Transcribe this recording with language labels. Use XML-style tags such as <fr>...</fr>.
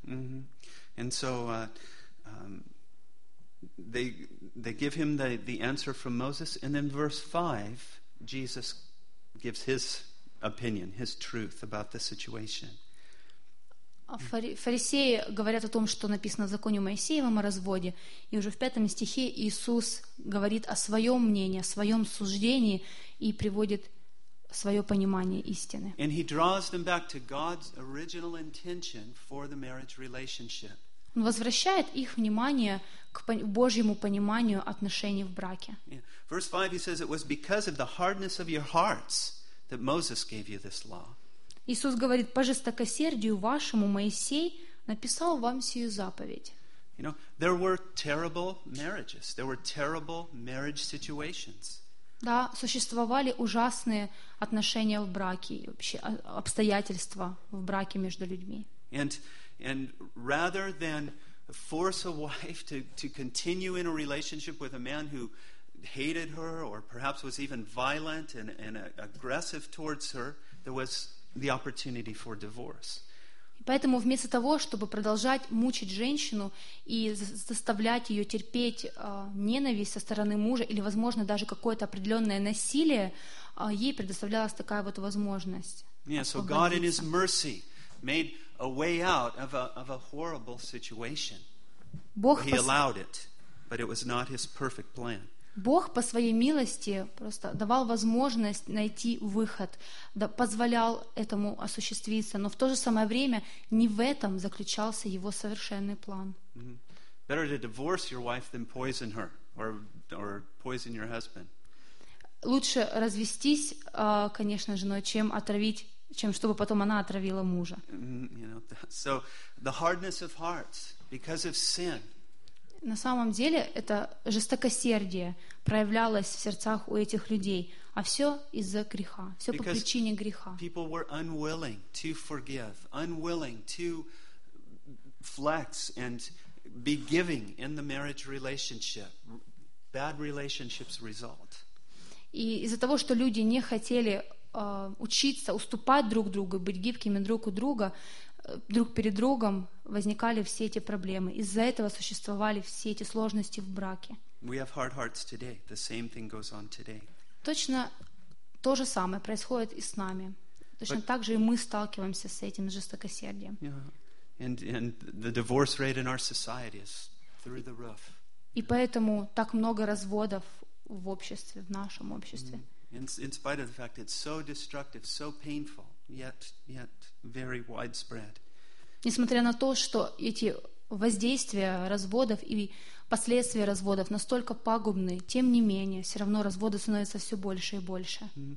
<en>And so they give him the answer from Moses, and then verse 5, Jesus gives his opinion, his truth about the situation.</en> <ru>Фарисеи говорят о том, что написано в законе Моисеевом о разводе, и уже в пятом стихе Иисус говорит о своем мнении, о своем суждении и приводит свое понимание истины.</ru> <en>And he draws them back to God's original intention for the marriage relationship.</en> <ru>Он возвращает их внимание к Божьему пониманию отношений в браке.</ru> <en>Yeah. Verse 5, he says, it was because of the hardness of your hearts that Moses gave you this law.</en> <ru>Иисус говорит, по жестокосердию вашему Моисей написал вам сию заповедь.</ru> <en>You know, there were terrible marriages. There were terrible marriage situations.</en> <ru>Да, существовали ужасные отношения в браке, вообще обстоятельства в браке между людьми.</ru> <en>And rather than force a wife to continue in a relationship with a man who hated her or perhaps was even violent and aggressive towards her, there was the opportunity for divorce.</en> <ru>Поэтому вместо того, чтобы продолжать мучить женщину и заставлять ее терпеть ненависть со стороны мужа или, возможно, даже какое-то определенное насилие, ей предоставлялась такая вот возможность.</ru> <en>Yeah, so God in His mercy made a way out of a horrible situation. He allowed it, but it was not His perfect plan.</en> <ru>Бог по своей милости просто давал возможность найти выход, да, позволял этому осуществиться, но в то же самое время не в этом заключался его совершенный план.</ru> <en>Better to divorce your wife than poison her or poison your husband.</en> <ru>Лучше развестись, конечно, женой, чем отравить, чем чтобы потом она отравила мужа.</ru> <en>You know, so the hardness of hearts because of sin.</en> <ru>На самом деле, это жестокосердие проявлялось в сердцах у этих людей, а все из-за греха, все по причине греха.</ru> <en>People were unwilling to forgive, unwilling to flex and be giving in the marriage relationship. Bad relationships result.</en> <ru>И из-за того, что люди не хотели учиться уступать друг другу, быть гибкими друг у друга, друг перед другом возникали все эти проблемы. Из-за этого существовали все эти сложности в браке.</ru> <en>We have hard hearts today. The same thing goes on today.</en> <ru>Точно то же самое происходит и с нами. Точно так же и мы сталкиваемся с этим жестокосердием.</ru> <en>And the divorce rate in our society is through the roof.</en> <ru>И поэтому так много разводов в обществе, в нашем обществе.</ru> <en>In spite of the fact it's so destructive, so painful, yet very widespread.</en> <ru>Несмотря на то, что эти воздействия разводов и последствия разводов настолько пагубны, тем не менее, все равно разводы становятся все больше и больше.</ru>